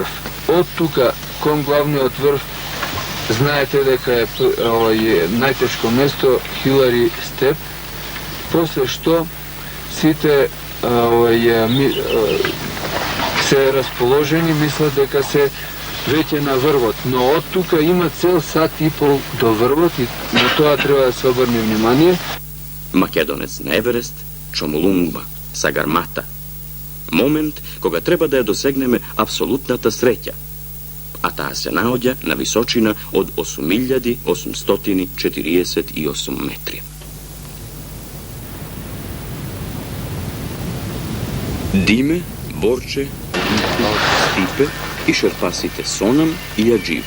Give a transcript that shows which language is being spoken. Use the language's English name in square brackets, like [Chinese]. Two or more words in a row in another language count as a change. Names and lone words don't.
[Macedonian] Од тука кон главниот врв, знаете дека е најтешко место Хилари Степ, после што сите се расположени, мислат дека се веќе на врвот, но од тука има цел сат и пол до врвот и на тоа треба да се обрне внимание. Македонец на Еверест, Чомолунгма, Сагармата. Момент кога треба да ја досегнеме апсолутната среќа, а таа се наоѓа на височина од 8848 метри. Диме, Борче, Стипе и шерпасите Сонам и Аџива.